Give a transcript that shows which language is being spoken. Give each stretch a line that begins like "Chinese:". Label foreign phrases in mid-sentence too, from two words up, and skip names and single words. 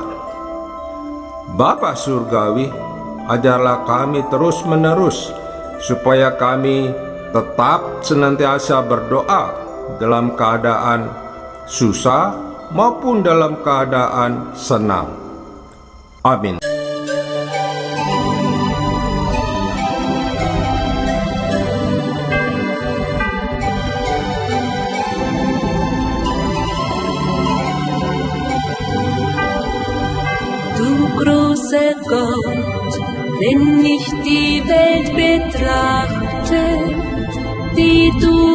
Indonesian: Bapa Surgawi, ajarlah kami terus-menerus supaya kami tetap senantiasa berdoa dalam keadaan susah maupun dalam keadaan senang. Amin.
German: Großer Gott, wenn ich die Welt betrachte, die du